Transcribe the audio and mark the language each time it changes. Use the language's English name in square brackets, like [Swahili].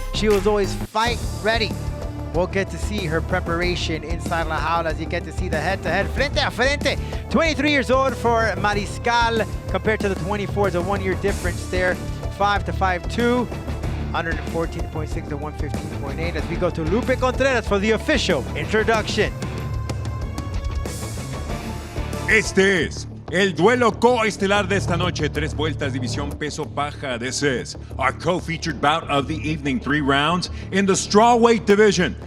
[English] She was always fight ready. We'll get to see her preparation inside La Jaula as you get to see the head-to-head, [Spanish] frente a frente. [English] 23 years old for Mariscal compared to the 24. It's a 1 year difference there. 5 to 5'2", 114.6 to 115.8. As we go to Lupe Contreras for the official introduction. [Spanish] Este es el duelo coestelar de esta noche. 3 vueltas, división peso paja. [English] This is our co-featured bout of the evening. 3 rounds in the strawweight division.